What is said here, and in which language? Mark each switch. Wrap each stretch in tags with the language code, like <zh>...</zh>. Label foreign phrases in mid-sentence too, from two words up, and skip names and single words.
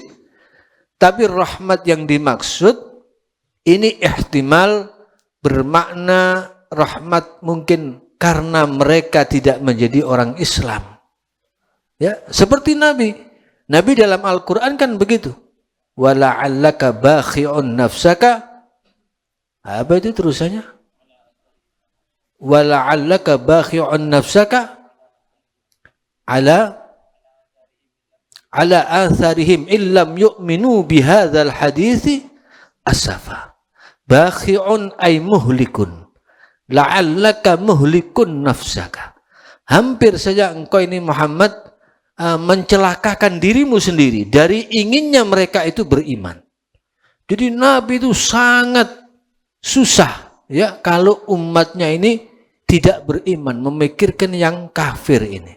<id>Tapi rahmat yang dimaksud ini ihtimal bermakna rahmat mungkin karena mereka tidak menjadi orang Islam. Ya, seperti Nabi dalam Al-Qur'an kan begitu.</id> <ar>ولعلك باخع نفسك,</ar> <id>apa itu terusannya?</id> <ar>ولعلك باخع نفسك على آثارهم إن لم يؤمنوا بهذا الحديث أسفا. باخع أي مهلك، لعلك مهلك نفسك.</ar> <id>Hampir saja engkau ini Muhammad mencelakakan dirimu sendiri dari inginnya mereka itu beriman. Jadi Nabi itu sangat susah, ya, kalau umatnya ini tidak beriman, memikirkan yang kafir ini.</id>